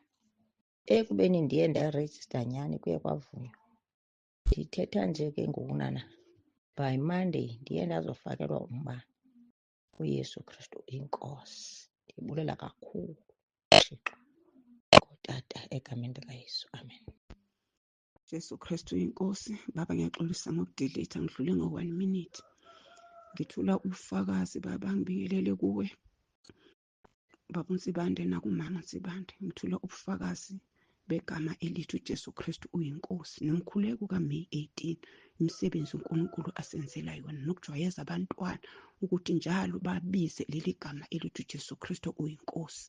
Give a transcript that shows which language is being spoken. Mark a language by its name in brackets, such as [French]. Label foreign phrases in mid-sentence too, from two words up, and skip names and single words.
[Xhosa] Ekubeni ndiye ndarejista nyhani kuye kwavunywa. Ndithetha nje ke ngokunana [English] by Monday [Xhosa] ndiye ndazofakelwa umbane. uYesu Kristu inkosi. Ndibulela kakhulu Thixo ngotata egameni likaYesu amen. Jesu Kristu inkosi. [Zulu] Baba ngiyaxolisa ngokudelete ngidlule ngo-1 minute. Ngithula ubufakazi baba ngibingelele kuwe baba uNsibande nakumama uNsibande. Ngithula ubufakazi begama elithi uJesu Kristu uyinkosi nomkhuleko kaMeyi 18 imisebenzi uNkulunkulu asenzela yona nokujwayeza abantwana ukuthi njalo babize leli gama elithi uJesu Kristu uyinkosi.